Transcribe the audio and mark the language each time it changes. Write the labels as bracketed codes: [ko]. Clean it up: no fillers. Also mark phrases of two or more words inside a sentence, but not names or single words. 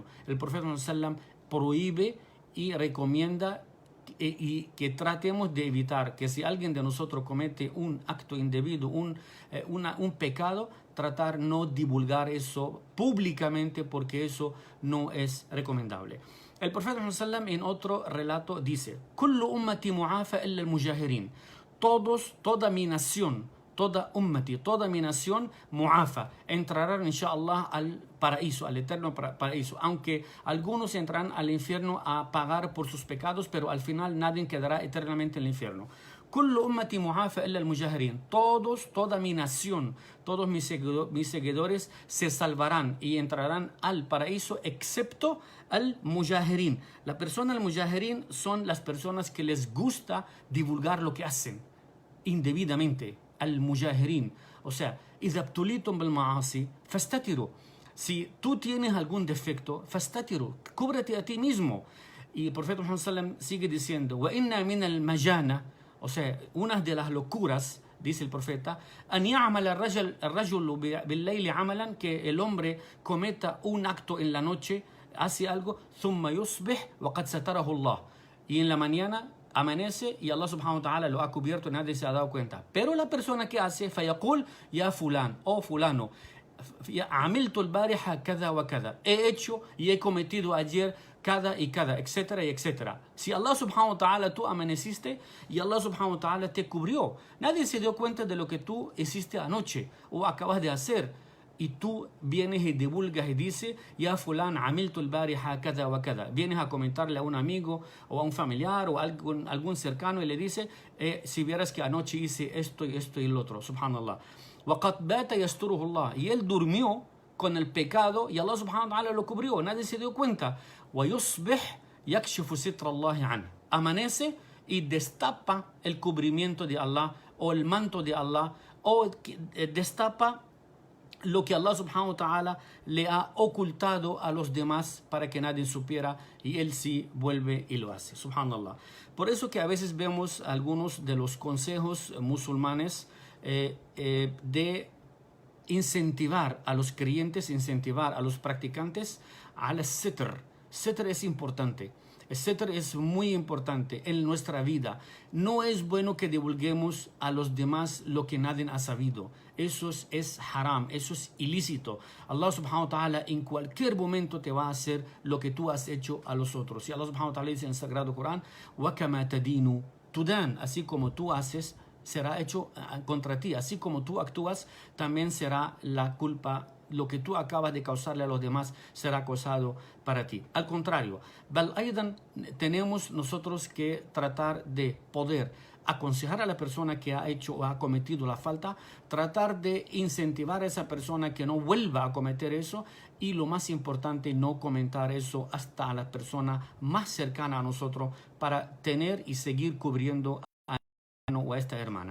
[es] El profeta sallam prohíbe y recomienda y que tratemos de evitar que si alguien de nosotros comete un acto indebido, un pecado, tratar no divulgar eso públicamente, porque eso no es recomendable. El profeta sallam en otro relato dice: [ar] كل أمتي معافى إلا المجاهرين. [es] Toda mi nación, toda mi nación muafa, entrarán inshallah al paraíso, al eterno paraíso, aunque algunos entrarán al infierno a pagar por sus pecados, pero al final nadie quedará eternamente en el infierno. [ar] كل أمتي معافى إلا المجاهرين. [es] Toda mi nación, todos mis seguidores se salvarán y entrarán al paraíso, excepto [ar] المجاهرين. [es] La persona [ar] المجاهرين [es] son las personas que les gusta divulgar lo que hacen indebidamente. [ar] المجاهرين, [es] o sea, [ar] إذا ابتليتم بالمعاصي فاستتروا. [es] Si tú tienes algún defecto, فاستتروا, cúbrete a ti mismo. Y el profeta Muhammad sallam sigue diciendo: [ar] وإن من المجانة, [es] o sea, una de las locuras, dice el profeta, [ar] أن يعمل الرجل بالليل عملا, [es] que el hombre cometa un acto en la noche, hace algo, [ar] ثم يصبح وقد ستره الله, [es] y en la mañana amanece y Allah [ar] سبحانه وتعالى [es] lo ha cubierto y nadie se ha dado cuenta. Pero la persona que hace, [ar] فيقول يا فلان, [es] oh fulano, [ar] عملت البارحة كذا وكذا, [es] he hecho y he cometido ayer cada y cada, etcétera y etcétera. Si Allah [ar] سبحانه وتعالى, [es] tú amaneciste y Allah [ar] سبحانه وتعالى [es] te cubrió, nadie se dio cuenta de lo que tú hiciste anoche o acabas de hacer, y tú vienes y divulgas y dices: [ar] يا فلان عملت البارحة كذا وكذا. [es] Vienes a comentarle a un amigo o a un familiar o a algún cercano y le dice: si vieras que anoche hice esto y lo otro. [ar] Subhanallah. وَقَدْ بَاتَ يَسْتُرُهُ اللَّهِ. [es] Y él durmió con el pecado y Allah [ar] سبحانه وتعالى [es] lo cubrió, nadie se dio cuenta. [ar] وَيُصْبِحْ يَكْشِفُ سِتْرَ اللَّهِ عَنْهُ. [es] Amanece y destapa el cubrimiento de Allah o el manto de Allah, o destapa lo que Allah [ar] سبحانه وتعالى [es] le ha ocultado a los demás para que nadie supiera, y él sí vuelve y lo hace. Subhanallah. Por eso que a veces vemos algunos de los consejos musulmanes de incentivar a los creyentes, incentivar a los practicantes al sitr. Sitr es importante. El setr es muy importante en nuestra vida. No es bueno que divulguemos a los demás lo que nadie ha sabido. Eso es haram, eso es ilícito. Allah [ar] سبحانه وتعالى [es] en cualquier momento te va a hacer lo que tú has hecho a los otros. Y Allah [ar] سبحانه وتعالى [es] dice en el Sagrado Corán, [ar] وَكَمَا تَدِينُ تُدَانُ, [es] así como tú haces, será hecho contra ti. Así como tú actúas, también será la culpa. Lo que tú acabas de causarle a los demás será causado para ti. Al contrario, tenemos nosotros que tratar de poder aconsejar a la persona que ha hecho o ha cometido la falta, tratar de incentivar a esa persona que no vuelva a cometer eso y lo más importante, no comentar eso hasta a la persona más cercana a nosotros para tener y seguir cubriendo a o a esta hermana.